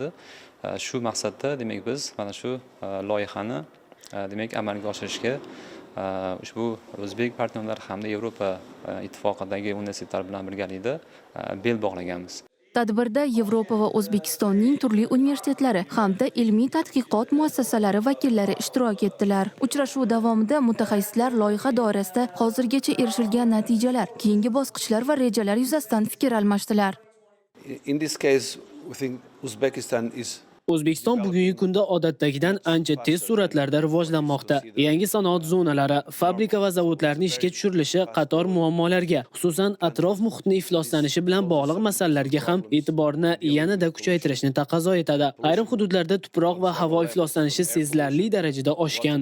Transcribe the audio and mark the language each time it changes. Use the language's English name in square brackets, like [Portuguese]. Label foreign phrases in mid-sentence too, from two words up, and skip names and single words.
[Uzbek] Shu maqsadda, demak, biz mana shu loyihani, demak, amalga oshirishga ushbu o'zbek partnyorlar hamda Yevropa ittifoqidagi universitetlar bilan birgalikda bel bog'laganmiz. Tadbirda Yevropa va O'zbekistonning turli universitetlari hamda ilmiy tadqiqot muassasalari vakillari ishtirok etdilar. Uchrashuv davomida mutaxassislar loyiha doirasida hozirgacha erishilgan natijalar, keyingi bosqichlar va rejalar yuzasidan fikr almashdilar. [English] In this case, we think Uzbekistan is [Uzbek] O'zbekiston bugungi kunda odatdagidan ancha tez sur'atlarda rivojlanmoqda. Yangi sanoat zonalari, fabrika va zavodlarning ishga tushirilishi qator muammolarga, xususan atrof muhitni ifloslanishi bilan bog'liq masalalarga ham e'tiborni yanada kuchaytirishni taqozo etadi. Ayrim hududlarda tuproq va havo ifloslanishi sezilarli darajada oshgan.